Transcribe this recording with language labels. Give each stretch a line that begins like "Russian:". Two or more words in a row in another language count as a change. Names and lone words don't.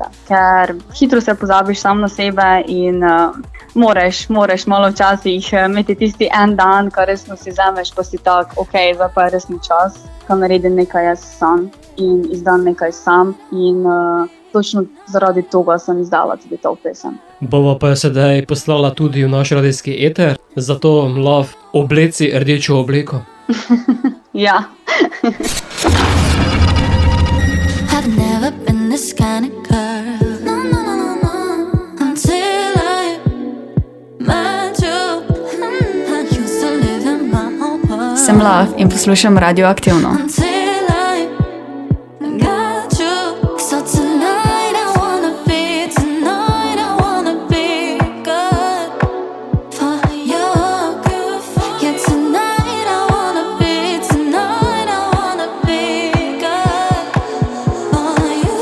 Slovenian: Ker hitro se pozabiš samo na sebe in moraš malo včasih imeti tisti en dan, ko resno si vzameš, pa si tak, ok, zdaj pa je resno čas, ko naredim nekaj jaz sam in izdam nekaj sam in točno zaradi tega sem izdala tudi to pesem. Bova pa jo sedaj poslala tudi v naš radijski eter, zato Love, obleci rdečo obleko. Ja.
English: I've never been this kind of girl. No, no, no, no, no. Until I met you. I used to live in my own world.
Slovenian: Sem Love in poslušam Radioaktivno.
English: Until I got you. So tonight I wanna be, tonight I wanna be good for you. Yeah, tonight I wanna be, tonight I wanna be good for you.